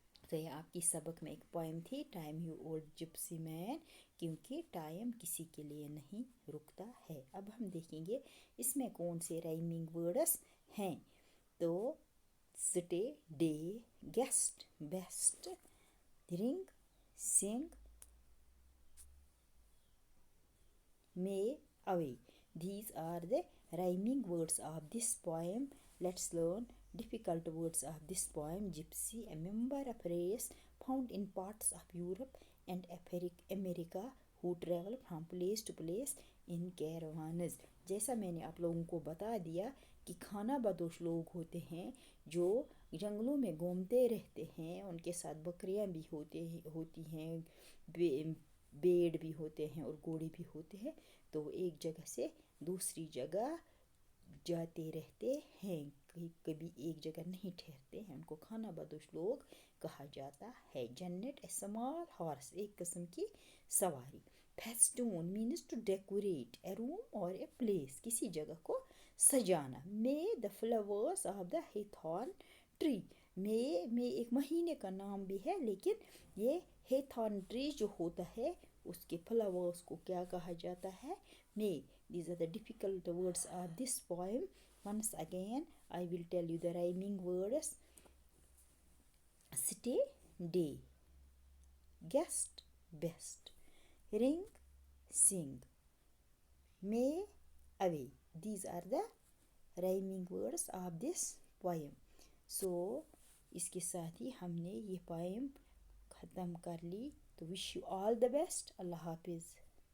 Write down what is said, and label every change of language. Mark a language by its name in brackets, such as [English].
[Urdu] تو یہ آپ کی سبق میں ایک پوائم تھی، [English] time you old gypsy man, [Urdu] کیونکہ ٹائم کسی کے لیے نہیں رکتا ہے۔ اب ہم دیکھیں گے اس میں کون سے رائمنگ ورڈس ہیں، تو سٹے، ڈے، گیسٹ، بیسٹ، رنگ، سنگ، may, away. [English] These are the rhyming words of this poem. Let's learn difficult words of this poem. Gypsy, a member of race found in parts of Europe and America who travel from place to place in caravans. [Urdu] جیسا میں نے آپ لوگوں کو بتا دیا کہ کھانا بدوش لوگ ہوتے ہیں جو جنگلوں میں گھومتے رہتے ہیں، ان کے ساتھ بکریاں بھی ہوتی ہیں، بیڑ بھی ہوتے ہیں اور گھوڑے بھی ہوتے ہیں، تو وہ ایک جگہ سے دوسری جگہ جاتے رہتے ہیں، کبھی ایک جگہ نہیں ٹھہرتے ہیں، ان کو کھانا بدوش لوگ کہا جاتا ہے۔ جنٹ، [English] a small horse, [Urdu] ایک قسم کی سواری۔ [English] festoon means to decorate a room اور a place, [Urdu] کسی جگہ کو سجانا۔ مے، دا فلاورس آف دا ہیتھارن ٹری، مے ایک مہینے کا نام بھی ہے، لیکن یہ ہیتھارن ٹری جو ہوتا ہے اس کے فلاورس کو کیا کہا جاتا ہے؟ مے۔ [English] These are the difficult words of this poem. Once again, I will tell you the rhyming words. Stay, day. Guest, best. Ring, sing. May, away. These are the rhyming words of this poem. [Urdu] So, اس کے ساتھ ہی ہم نے یہ پوائم ختم کر لی، تو [English] Wish you all the best. [Urdu] اللہ حافظ۔